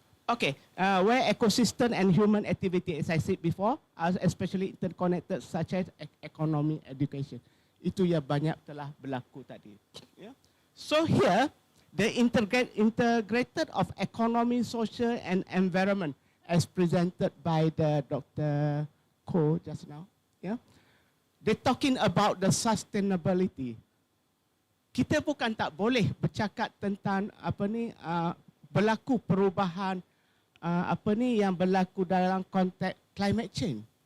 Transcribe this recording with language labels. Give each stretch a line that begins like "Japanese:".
English: Okay, where ecosystem and human activity, as I said before, are especially interconnected, such as economy, education.
Malay: Itu yang banyak telah berlaku tadi.
English: Yeah. So here, the integrated of economy, social and environment as presented by the Dr. Ko just now. Yeah. They're talking about the sustainability.
Malay: Kita bukan tak boleh bercakap tentang berlaku perubahan yang berlaku dalam konteks climate change.